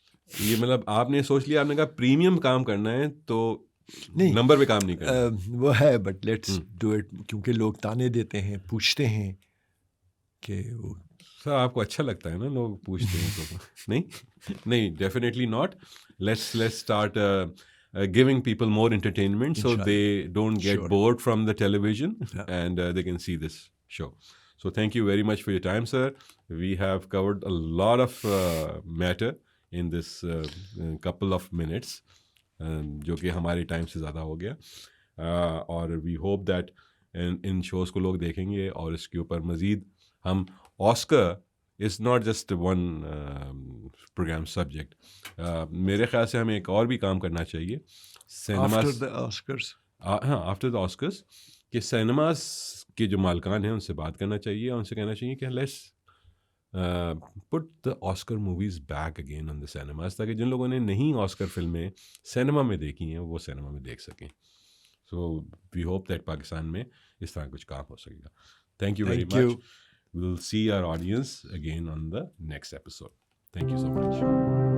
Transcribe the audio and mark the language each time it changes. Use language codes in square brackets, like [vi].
[ur] یہ مطلب آپ نے سوچ لیا، آپ نے کہا پریمیم کام کرنا ہے تو نمبر پہ کام نہیں کرنا. وہ ہے، [en] but let's do it, [ur] کیونکہ لوگ تانے دیتے ہیں، پوچھتے ہیں کہ وہ. سر آپ کو اچھا لگتا ہے نا لوگ پوچھتے ہیں تو نہیں [en] Definitely not. Let's start giving people more entertainment so they don't get bored from the television and they can see this show. So thank you very much for your time, sir. We have covered a lot of matter in this couple of minutes, [ur] جو کہ ہمارے time سے زیادہ ہو گیا. اور [en] we hope that [ur] in shows کو لوگ دیکھیں گے، اور اس کے اوپر مزید ہم Oscar [en] Is not just one program subject. [ur] میرے خیال سے ہمیں ایک اور بھی کام کرنا چاہیے سینماز، ہاں [en] after the Oscars, [ur] کہ سینماز کے جو مالکان ہیں ان سے بات کرنا چاہیے، اور ان سے کہنا چاہیے کہ [en] let's put the Oscar movies back again on the cinemas, [ur] تاکہ جن لوگوں نے نہیں آسکر فلمیں سینما میں دیکھی ہیں وہ سینما میں دیکھ سکیں. [en] so we hope that [ur] پاکستان میں اس طرح کچھ کام ہو سکے گا. [en] Thank you very much. We'll see our audience again on the next episode. Thank you so much.